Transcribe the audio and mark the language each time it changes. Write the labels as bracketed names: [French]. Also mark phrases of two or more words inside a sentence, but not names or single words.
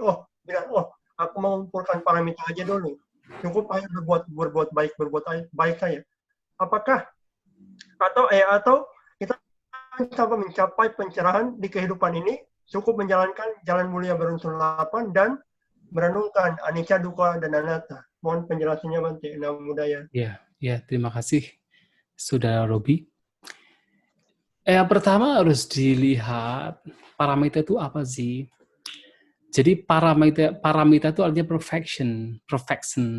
[Indonesian] Aku mengumpulkan paramita aja dulu. Cukup hanya berbuat baik saja. Apakah atau kita sampai mencapai pencerahan di kehidupan ini cukup menjalankan jalan mulia berunsur 8 dan merenungkan [Pali] anicca, dukkha, [Indonesian] dan anatta. Mohon penjelasannya Bante. [Pali] Namo Buddhaya. [Indonesian] Ya, terima kasih Saudara Robi. Yang pertama harus dilihat paramita itu apa sih? Jadi paramita itu artinya perfection.